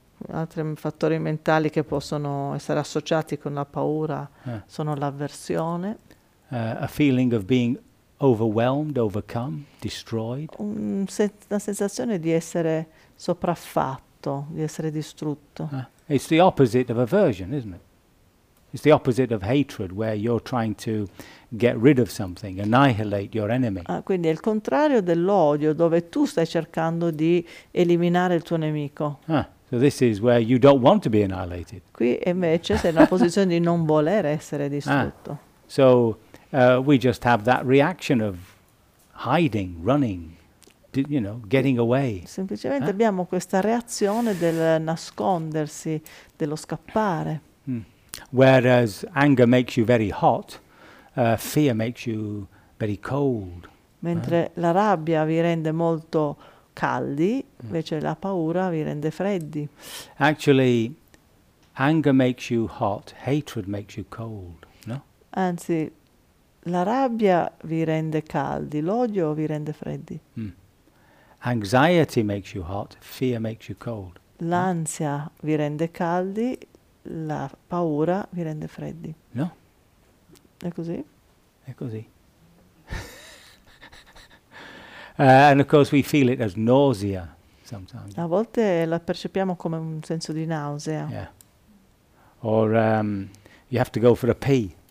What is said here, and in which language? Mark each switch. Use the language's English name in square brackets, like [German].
[Italian] Altri fattori mentali che possono essere associati con la paura sono l'avversione. [English] A feeling of being overwhelmed, overcome, destroyed. [Italian] Una sensazione di essere sopraffatto, di essere distrutto. [English] It's the opposite of aversion, isn't it? It's the opposite of hatred, where you're trying to get rid of something, annihilate your enemy. [Italian] Quindi è il contrario dell'odio, dove tu stai cercando di eliminare il tuo nemico. [English] So this is where you don't want to be annihilated. [Italian] Qui invece sei nella posizione di non voler essere distrutto. [English] So we just have that reaction of hiding, running, getting away. [Italian] Semplicemente abbiamo questa reazione del nascondersi, dello scappare. Mm. [English] Whereas anger makes you very hot, fear makes you very cold. [Italian] Mentre la rabbia vi rende molto caldi, invece la paura vi rende freddi. [English] Actually, anger makes you hot, hatred makes you cold, no? [Italian] Anzi, la rabbia vi rende caldi, l'odio vi rende freddi. Mm. [English] Anxiety makes you hot, fear makes you cold. [Italian] L'ansia vi rende caldi, la paura vi rende freddi. No. È così? È così. [English] And of course we feel it as nausea sometimes. [Italian] A volte la percepiamo come un senso di nausea. Yeah. Or you have to go for a pee.